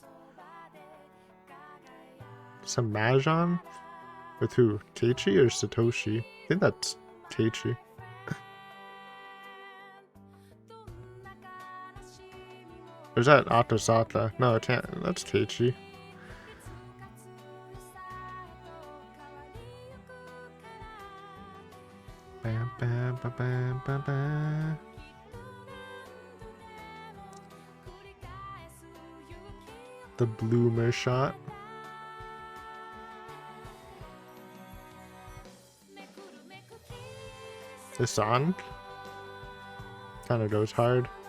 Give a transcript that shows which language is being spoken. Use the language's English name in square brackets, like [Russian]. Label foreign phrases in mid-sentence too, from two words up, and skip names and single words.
[English] Some Mahjong? With who? Teichi or Satoshi? I think that's Teichi. Or is that Atosata? No, it can't. That's Teichi. Bam, bam, bam, bam, bam, bam. The bloomer shot. The song kind of goes hard.